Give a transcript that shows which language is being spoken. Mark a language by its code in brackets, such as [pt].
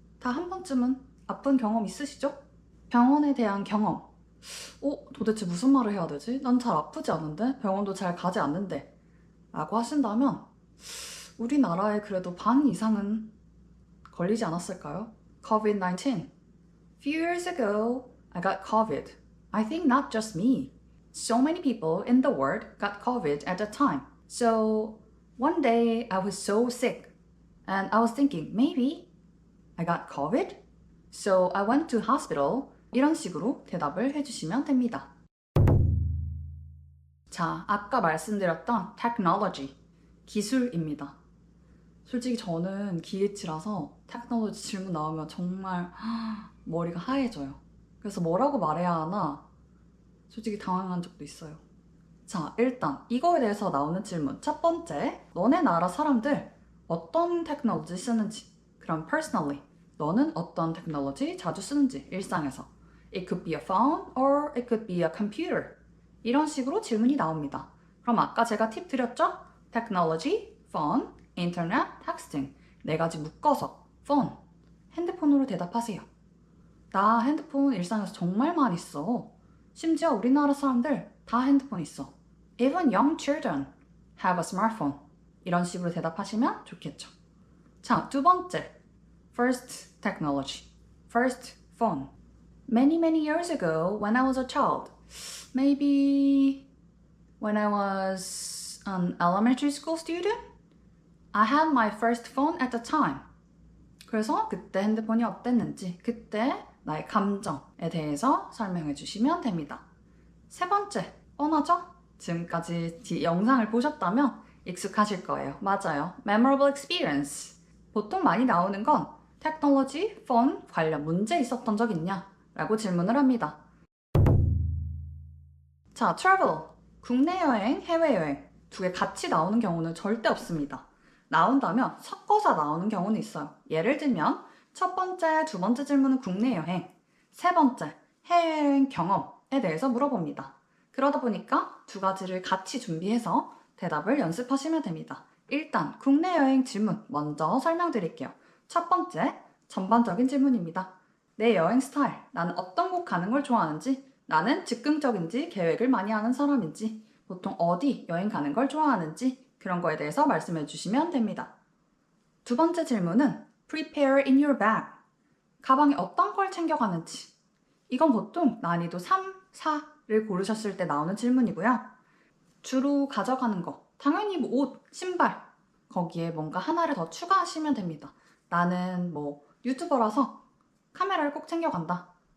[ko] 다 한 번쯤은 아픈 경험 있으시죠? 병원에 대한 경험. 도대체 무슨 말을 해야 되지? 난 잘 아프지 않은데? 병원도 잘 가지 않는데? 라고 하신다면 우리나라에 그래도 반 이상은 걸리지 않았을까요? [en] COVID-19. Few years ago, I got COVID. I think not just me. So many people in the world got COVID at the time. So one day I was so sick and I was thinking maybe I got COVID? So I went to hospital. [ko] 이런 식으로 대답을 해주시면 됩니다. 자, 아까 말씀드렸던 technology, 기술입니다. 솔직히 저는 기계치라서 테크놀로지 질문 나오면 정말 머리가 하얘져요. 그래서 뭐라고 말해야 하나 솔직히 당황한 적도 있어요. 자, 일단 이거에 대해서 나오는 질문. 첫 번째, 너네 나라 사람들 어떤 테크놀로지 쓰는지. 그럼 personally, 너는 어떤 테크놀로지 자주 쓰는지, 일상에서. [en] It could be a phone or it could be a computer. [ko] 이런 식으로 질문이 나옵니다. 그럼 아까 제가 팁 드렸죠? [en] technology, phone, internet, texting. [ko] 네 가지 묶어서 phone, 핸드폰으로 대답하세요. 나 핸드폰 일상에서 정말 많이 써. 심지어 우리나라 사람들 다 핸드폰 있어. [en] Even young children have a smartphone. [ko] 이런 식으로 대답하시면 좋겠죠. 자, 두 번째. [en] First technology. First phone. Many years ago when I was a child. Maybe when I was an elementary school student. I had my first phone at the time. [ko] 그래서 그때 핸드폰이 어땠는지, 그때 나의 감정에 대해서 설명해 주시면 됩니다. 세 번째, 뻔하죠? 지금까지 영상을 보셨다면 익숙하실 거예요. 맞아요. [en] Memorable experience. [ko] 보통 많이 나오는 건 테크놀로지, 폰 관련 문제 있었던 적 있냐? 라고 질문을 합니다. 자, travel. 국내 여행, 해외 여행. 두 개 같이 나오는 경우는 절대 없습니다. 나온다면 섞어서 나오는 경우는 있어요. 예를 들면 첫 번째, 두 번째 질문은 국내 여행, 세 번째 해외여행 경험에 대해서 물어봅니다. 그러다 보니까 두 가지를 같이 준비해서 대답을 연습하시면 됩니다. 일단 국내 여행 질문 먼저 설명드릴게요. 첫 번째, 전반적인 질문입니다. 내 여행 스타일, 나는 어떤 곳 가는 걸 좋아하는지, 나는 즉흥적인지 계획을 많이 하는 사람인지, 보통 어디 여행 가는 걸 좋아하는지 그런 거에 대해서 말씀해 주시면 됩니다. 두 번째 질문은 [en] Prepare in your bag. [ko] 가방에 어떤 걸 챙겨가는지. 이건 보통 난이도 3, 4를 고르셨을 때 나오는 질문이고요. 주로 가져가는 거. 당연히 뭐 옷, 신발. 거기에 뭔가 하나를 더 추가하시면 됩니다. 나는 뭐 유튜버라서 카메라를 꼭 챙겨간다.